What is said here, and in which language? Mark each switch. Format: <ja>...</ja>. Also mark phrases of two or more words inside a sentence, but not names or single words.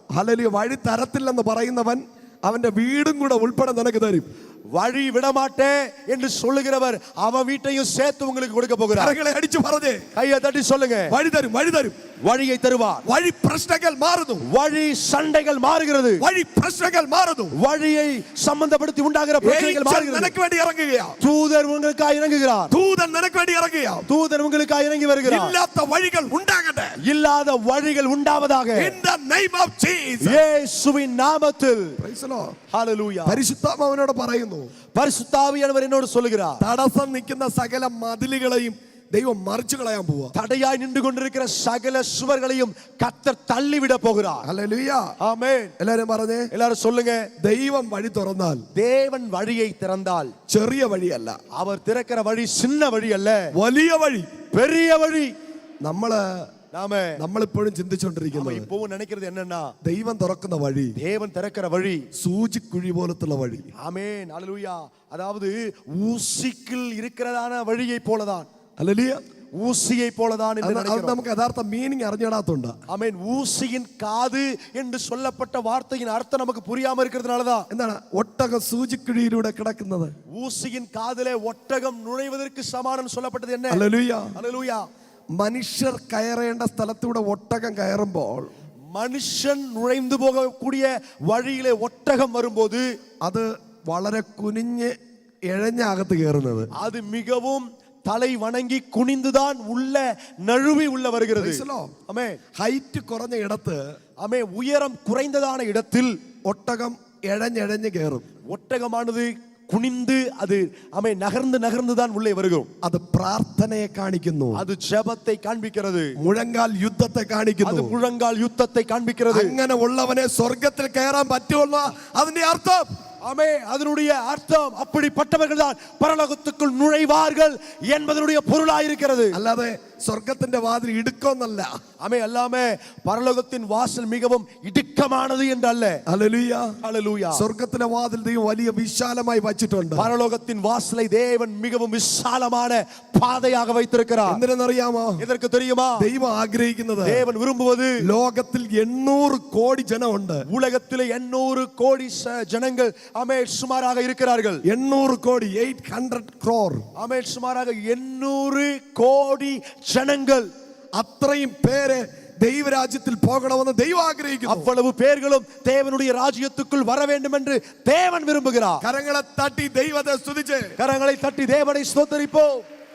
<ml>ഹല്ലേലൂയ. വഴി തരത്തില്ലെന്ന് പറയുന്നവൻ അവന്റെ വീടും കൂടെ ഉൾപ്പെടെ നിനക്ക് തരും.</ml> <ta>வழி விடமாட்டேன் என்று சொல்லுகிறவர் அவன் வீட்டையும் சேர்த்து உங்களுக்கு கொடுக்க போகிறார்.</ta> <ml>കരങ്ങളെ അടിച്ചു പറഞ്ഞേ,</ml> <ta>கையை தட்டி சொல்லுங்க,</ta> <ml>വഴി തരും, വഴി തരും.</ml> <ta>வழியை தருவார்.</ta> <ml>വഴി പ്രശ്നങ്ങൾ മാറുന്നു,</ml> <ta>வழி சண்டைகள் மாறுகிறது,</ta> <ml>വഴി പ്രശ്നങ്ങൾ മാറുന്നു.</ml> <ta>வழியை சம்பந்தப்படுத்தி உண்டாகிற பிரச்சனைகள்</ta> <ml>ഏഞ്ചൽ</ml> <ta>மாறுகிறது.</ta> <ml>നിനക്ക് വേണ്ടി ഇറങ്ങുകയാ,</ml> <ta>தூதர் உங்களுக்காக இறங்குகிறார்,</ta> <ml>ദൂതൻ നിനക്ക് വേണ്ടി ഇറങ്ങുകയാ.</ml> <ta>தூதர் உங்களுக்காக இறங்கி வருகிறார்.</ta> <ml>ഇല്ലാത്ത വഴികൾ ഉണ്ടാകട്ടെ.</ml> <ta>இல்லாத வழிகள் உண்டாவதாக</ta> <en>In the name of Jesus.</en> <ta>இயேசுவின் நாமத்தில்.</ta> <en>Praise the Lord.</en> <ta>ஹalleluya.</ta> <ml>പരിശുദ്ധാത്മാവിനോട് പറയുന്നു,</ml> <ta>பரிசுத்த ஆவியானவர் என்னோடு சொல்லுகிறார்,</ta> <ml>തടസ്സം നിൽക്കുന്ന സകല മതിലുകളെയും ദൈവം മറിച്ചു കളയാൻ പോവാ.</ml> <ta>தடையாய் நின்று கொண்டிருக்கிற சகல சுவர்களையும் கர்த்தர் தள்ளிவிட போகிறார்.</ta> <ml>ഹല്ലേലൂയ.</ml> <ta>ஆமென்.</ta> <ml>എല്ലാവരും പറഞ്ഞേ,</ml> <ta>எல்லாரும் சொல்லுங்க,</ta> <ml>ദൈവം വഴി തുറന്നാൽ</ml> <ta>தேவன் வழியை திறந்தால்</ta> <ml>ചെറിയ വഴിയല്ല,</ml> <ta>அவர் திறக்கிற வழி சின்ன வழி அல்ல,</ta> <ml>വലിയ വഴി.</ml> <ta>பெரிய வழி.</ta> <ml>നമ്മളിപ്പോഴും</ml> <ta>நாம</ta> <ml>ചിന്തിച്ചുകൊണ്ടിരിക്കുന്നത്</ml> <ta>இப்பவும் நினைக்கிறது என்னன்னா,</ta> <ml>ദൈവം തുറക്കുന്ന വഴി</ml> <ta>தேவன் திறக்கிற வழி</ta> <ml>സൂചിക്കുഴി പോലത്തുള്ള വഴി.</ml> <ta>ஆமென். ஹalleluya. அதாவது ஊசிக்குள் இருக்கிறதான வழியை போலதான்,</ta> <ml>ഹല്ലേലൂയ.</ml> <ta>ஊசியை போலதான் என்று</ta> <ml>അത്</ml> <ta>நினைக்கிறோம்.</ta> <ml>നമുക്ക് യഥാർത്ഥ മീനിങ് അറിഞ്ഞിടാത്തോണ്ട്.</ml> <ta>ஆமென். ஊசியின் காது என்று சொல்லப்பட்ட வார்த்தையின் அர்த்தம் நமக்கு புரியாம இருக்கிறதுனாலதான்.</ta> <ml>എന്താണ് ഒട്ടകം സൂചിക്കുഴിയിലൂടെ കിടക്കുന്നത്?</ml> <ta>ஊசியின் காதிலே ஒட்டகம் நுழைவதற்கு சமானம் சொல்லப்பட்டது என்ன?</ta> <ml>ഹല്ലേലൂയ.</ml> <ta>ஹalleluya.</ta> <ml>മനുഷ്യർ കയറേണ്ട സ്ഥലത്തൂടെ ഒട്ടകം കയറുമ്പോൾ</ml> <ta>மனுஷன் நுழைந்து போகக்கூடிய வழியிலே ஒட்டகம் வரும்போது</ta> <ml>അത് വളരെ കുനിഞ്ഞ് ഇഴഞ്ഞ അകത്ത് കയറുന്നത്.</ml> <ta>அது மிகவும் தலை வணங்கி குனிந்துதான் உள்ள நழுவி உள்ள வருகிறது. ஆமென்.</ta> <ml>ഹൈറ്റ് കുറഞ്ഞ ഇടത്ത്</ml> <ta>ஆமென். உயரம் குறைந்ததான இடத்தில்</ta> <ml>ഒട്ടകം ഇഴഞ്ഞിഴഞ്ഞ് കയറും.</ml> <ta>ஒட்டகமானது குனிந்து அது ஆமென் நகர்ந்து தான் உள்ளே வருகும்.</ta> <ml>അത് പ്രാർത്ഥനയെ കാണിക്കുന്നു,</ml> <ta>அது ஜெபத்தை காண்பிக்கிறது,</ta> <ml>മുഴങ്കാൽ യുദ്ധത്തെ</ml> <ta>அது</ta> <ml>കാണിക്കുന്നു.</ml> <ta>முழங்கால் யுத்தத்தை காண்பிக்கிறது.</ta> <ml>അങ്ങനെ ഉള്ളവനെ സ്വർഗത്തിൽ കയറാൻ പറ്റുമെന്ന അതിന്റെ അർത്ഥം.</ml> <ta>ஆமென். அதனுடைய அர்த்தம் அப்படிப்பட்டவர்கள் தான் பரலோகத்துக்குள் நுழைவார்கள் என்பதனுடைய பொருளாய் இருக்கிறது.</ta> <ml>അല്ലാതെ സ്വർഗത്തിന്റെ വാതിൽ ഇടുക്കൊന്നല്ല.</ml> <ta>ஆமென். எல்லாமே பரலோகத்தின் வாசல் மிகவும் இடுக்கமானது என்று அல்ல.</ta> <ml>ഹല്ലേലൂയ.</ml> <ta>ஹalleluya.</ta> <ml>സ്വർഗത്തിലെ വാതിൽ ദൈവം വലിയ വിശാലമായി വച്ചിട്ടുണ്ട്.</ml> <ta>பரலோகத்தின் வாசலை தேவன் மிகவும் விசாலமான பாதையாக வைத்திருக்கிறார்.</ta> <ml>എന്തിനെന്നറിയാമോ?</ml> <ta>இதற்கு தெரியுமா?</ta> <ml>ദൈവം ആഗ്രഹിക്കുന്നത്,</ml> <ta>தேவன் விரும்புவது,</ta> <ml>ലോകത്തിൽ 800 കോടി ജനമുണ്ട്.</ml> <ta>உலகத்திலே 800 கோடி ஜனங்கள் ஆமென் சுமாராக இருக்கிறார்கள்.</ta> <ml>800 கோடி, 800 crore.</ml> <ta>ஆமென். சுமாராக 800 கோடி ஜனங்கள்.</ta> <ml>അത്രയും പേര് ദൈവരാജ്യത്തിൽ പോകണമെന്ന് ദൈവം ആഗ്രഹിക്കുന്നു.</ml> <ta>அவ்வளவு பேர்களும் தேவனுடைய ராஜ்யத்துக்குள் வர வேண்டும் என்று தேவன் விரும்புகிறார்.</ta> <ml>കരങ്ങളെ തട്ടി ദൈവത്തെ സ്തുതിച്ച്</ml> <ta>கரங்களை தட்டி தேவனை ஸ்தோத்திரிப்போம்.</ta>